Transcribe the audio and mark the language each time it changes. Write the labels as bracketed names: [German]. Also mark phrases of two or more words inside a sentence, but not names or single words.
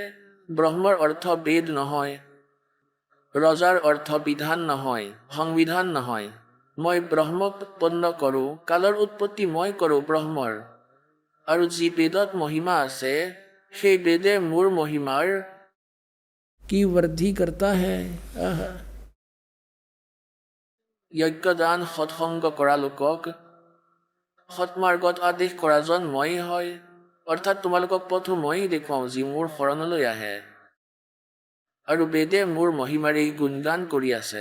[Assamese] ব্ৰহ্মৰ অৰ্থ বেদ নহয়, ৰজাৰ অৰ্থ বিধান নহয়, সংবিধান নহয়। মই ব্ৰহ্মক উৎপন্ন কৰোঁ, কালৰ উৎপত্তি মই কৰোঁ ব্ৰহ্মৰ, আৰু যি বেদত মহিমা আছে সেই বেদে মোৰ মহিমাৰ [Hindi] की वृद्धि करता है। [Assamese] যজ্ঞদান সৎসংগ কৰা লোকক সৎমাৰ্গত আদেশ কৰাজন ময়েই হয়। অৰ্থাৎ তোমালোকক পথো ময়েই দেখুৱাওঁ, যি মোৰ শৰণলৈ আহে, আৰু বেদে মোৰ মহিমাৰেই গুণগান কৰি আছে।